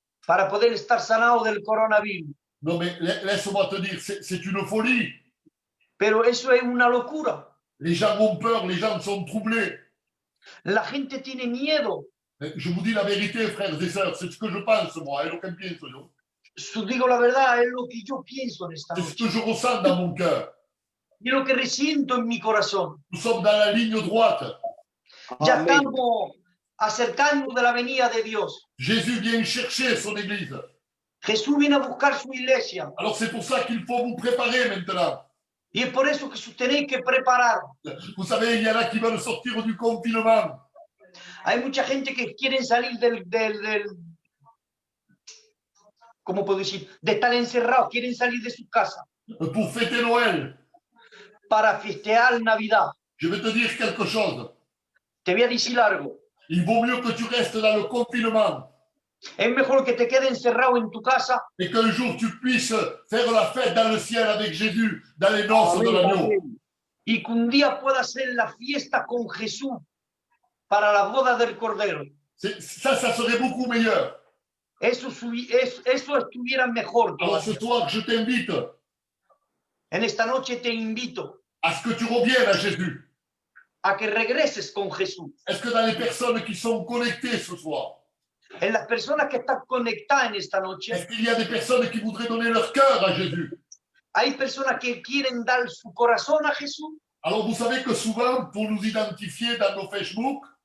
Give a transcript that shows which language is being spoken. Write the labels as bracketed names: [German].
[Spanish] para poder estar sanado del coronavirus. [French] Non, mais laisse-moi te dire, c'est une folie. [Spanish] Pero eso es una locura. [French] Les gens ont peur, les gens sont troublés. [Spanish] La gente tiene miedo. [French] Je vous dis la vérité, frères et sœurs, c'est ce que je pense, moi, et aucun [Spanish] pienso yo. Digo la verdad, es lo que yo pienso en esta [French] C'est ce [Spanish] noche. [French] que je ressens dans mon cœur. [Spanish] Es lo que resiento en mi corazón. [French] Nous sommes dans la ligne droite. [Spanish] Ya Amén. estamos acercándonos de la venida de Dios. [French] Jésus vient chercher son église. [Spanish] Jesús viene a buscar su iglesia. [French] Alors c'est pour ça qu'il faut vous préparer maintenant. [Spanish] Y es por eso que tenéis que preparar. [French] Vous savez, il y en a qui veulent sortir du confinement. [Spanish] Hay mucha gente que quiere salir ¿cómo puedo decir? De estar encerrados, quieren salir de su casa [French] Pour fêter Noël. [Spanish] para festear Navidad. [French] Je vais te dire quelque chose. [Spanish] Te voy a decir algo. [French] Il vaut mieux que tu restes dans le confinement [Spanish] Es mejor que te quedes encerrado en tu casa [French] et qu'un jour tu puisses faire la fête dans le ciel avec Jésus, dans les noces de l'agneau. [Spanish] y que un día puedas hacer la fiesta con Jesús para la boda del Cordero. [French] Ça serait beaucoup meilleur. [Spanish] Eso estuviera mejor [French] Alors ce [Spanish] todavía. [French] soir, je t'invite [Spanish] En esta noche te invito [French] à ce que tu reviennes à Jésus. [Spanish] a que regreses con Jesús. [French] Est-ce que dans les personnes qui sont connectées ce soir, [Spanish] En las personas que están conectadas en esta noche, [French] est-ce qu'il y a des personnes qui voudraient donner leur cœur à Jésus? [Spanish] hay personas que quieren dar su corazón a Jesús. [French] Alors vous savez que souvent, pour nous identifier dans nos Facebook,